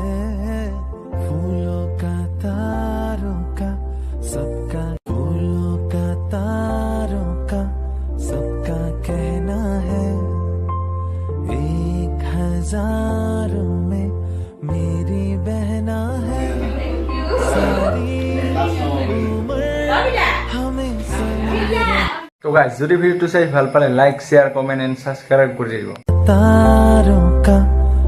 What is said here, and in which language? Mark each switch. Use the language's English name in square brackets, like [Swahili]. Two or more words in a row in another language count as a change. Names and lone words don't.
[Hindi] फूलों का तारों का सबका फूलों का तारों का सबका कहना है 1000 में मेरी बहना है सारी उम्र हमें संग [Assamese] তো গাইছ যদি ভিডিঅ'টো চাই ভাল পালে [English] like share comment and subscribe [Assamese] কৰি দিব [Hindi] तारों का